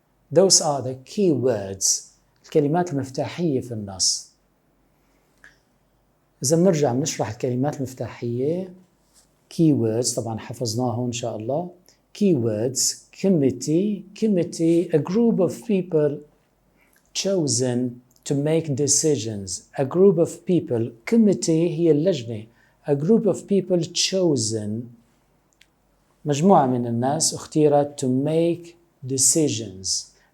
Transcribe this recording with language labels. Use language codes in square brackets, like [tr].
[en] Those are the key words, [ar] الكلمات المفتاحية في النص. إذا بنرجع بنشرح الكلمات المفتاحية, [en] key words [ar] طبعا حفظناهم إن شاء الله. [en] Key words, committee, a group of people chosen to make decisions. A group of people, committee [ar] هي اللجنة. [en] A group of people chosen, [ar] مجموعة من الناس اختيرت [en] to make decisions.